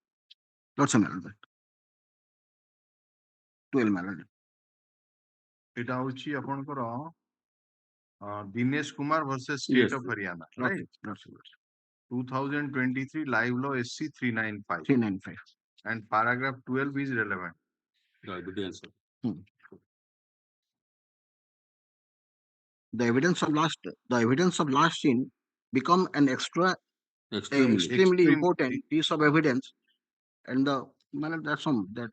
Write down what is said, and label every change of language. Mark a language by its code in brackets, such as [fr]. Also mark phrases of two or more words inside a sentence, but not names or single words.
[en] Lordship, my lord. 12, my lord. [bn] এটা হচ্ছে [en] ଆପଣଙ୍କର ଦିନେଶ କୁମାର versus state of Haryana, right? 2023 live law SC 395. 395. And paragraph 12 is relevant. The evidence of last scene become an extremely important piece of evidence, and that's some that